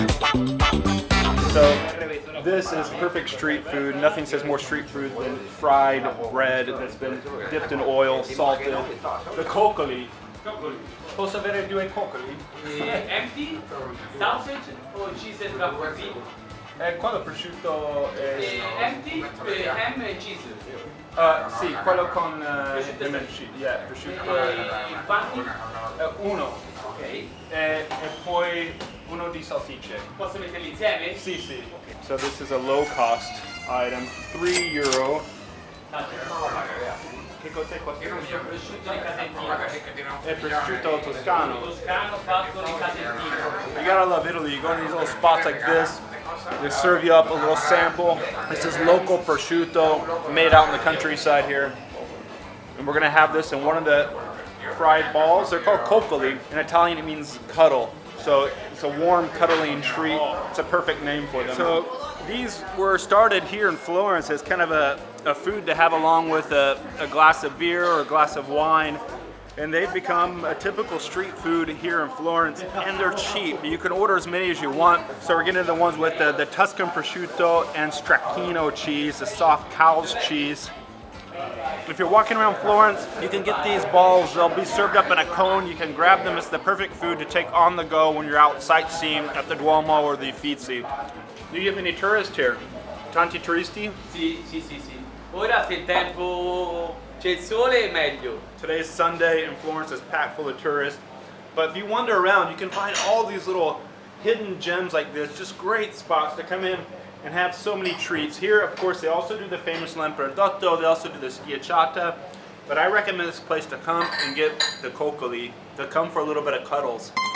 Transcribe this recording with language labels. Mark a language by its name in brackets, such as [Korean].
[English] So this is perfect street food. Nothing says more street food than fried bread that's been dipped in oil, salted. The coccoli. [Italian] Posso avere due coccoli? [English] Empty, sausage or cheese and rafforzino? [Italian] Quello prosciutto [English] Empty, ham and cheese. [Italian] Sì, quello con [English] ham and cheese. Yeah, prosciutto. [Italian] Quanti? Uno. Ok. E poi uno di salsicce. Posso metterli insieme? Sì, sì. [English] So this is a low cost item, €3. [Italian] Che cos'è questo? Prosciutto di Casentino. È prosciutto toscano. Toscano fatto di Casentino. [English] You gotta love Italy. You go to these little spots like this, they serve you up a little sample. This is local prosciutto made out in the countryside here. And we're gonna have this in one of the fried balls. They're called coccoli. In Italian it means cuddle. So it's a warm, cuddling treat. It's a perfect name for them. So these were started here in Florence as kind of a food to have along with a glass of beer or a glass of wine. And they've become a typical street food here in Florence, and they're cheap. You can order as many as you want. So we're getting the ones with the Tuscan prosciutto and stracchino cheese, the soft cow's cheese. If you're walking around Florence, you can get these balls. They'll be served up in a cone. You can grab them. It's the perfect food to take on the go when you're out sightseeing at the Duomo or the Uffizi. Do you have any tourists here? [Italian] Tanti turisti? Sì. Ora se il tempo c'è il sole è meglio. [English] Today's Sunday and Florence is packed full of tourists. But if you wander around, you can find all these little hidden gems like this. Just great spots to come in and have so many treats. Here, of course, they also do the famous l'emprodotto. They also do the Schiacciata. But I recommend this place to come and get the coccoli, to come for a little bit of cuddles.